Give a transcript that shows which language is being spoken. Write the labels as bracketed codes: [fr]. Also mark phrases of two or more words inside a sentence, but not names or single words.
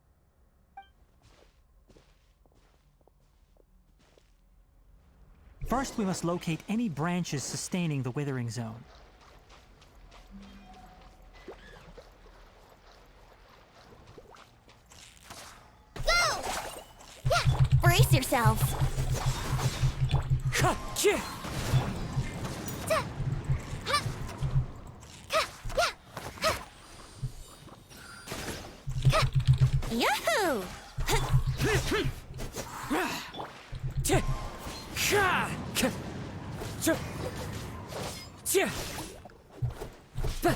[en] First, we must locate any branches sustaining the withering zone. Go! Yeah, brace yourselves. Ha! Chih! Ta- ha- ka- yeah, ha. Ka- Yahoo! Chih! Ka! Ka! Chih! Chih! Ba!